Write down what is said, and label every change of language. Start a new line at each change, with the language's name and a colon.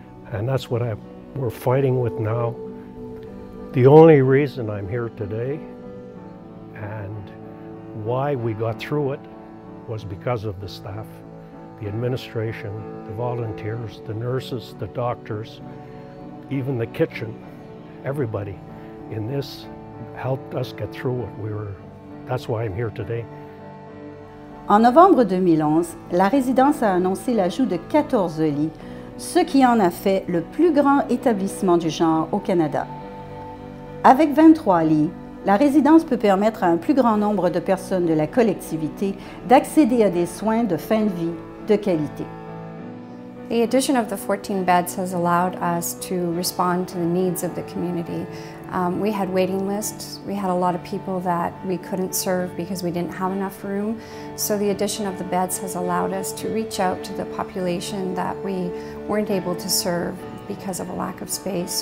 English: And that's what we're fighting with now. The only reason I'm here today and why we got through it was because of the staff, the administration, the volunteers, the nurses, the doctors, even the kitchen, everybody in this helped us get through it. That's why I'm here today.
French: En novembre 2011, la résidence a annoncé l'ajout de 14 lits, ce qui en a fait le plus grand établissement du genre au Canada. Avec 23 lits, la résidence peut permettre à un plus grand nombre de personnes de la collectivité d'accéder à des soins de fin de vie de qualité.
English: The addition of the 14 beds has allowed us to respond to the needs of the community. We had waiting lists. We had a lot of people that we couldn't serve because we didn't have enough room. So the addition of the beds has allowed us to reach out to the population that we weren't able to serve because of a lack of space.